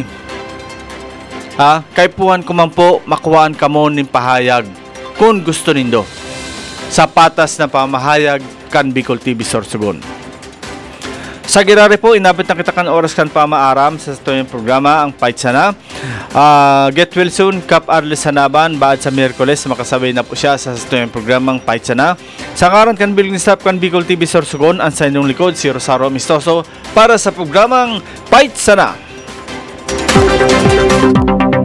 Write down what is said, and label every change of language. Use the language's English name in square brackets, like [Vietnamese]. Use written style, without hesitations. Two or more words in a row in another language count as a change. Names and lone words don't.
[Bikol] Kay puhan ko man po, makuhaan kamo ng pahayag kung gusto nindo sa patas na pamahayag kan Bicol TV Sorsogon. Sa girare po, inabot na kita kan oras kan pamaaram sa ito yung programa, ang Fight Sana. [English] Get well soon, [Bikol] Kap Arles Hanaban, baad sa Miyerkules, makasabay na po siya sa ito yung programang Fight Sana. Sa karan kan building staff kan Bicol TV Sorsogon, ang sa inyong likod, si Rosario Mistoso, para sa programang Fight Sana.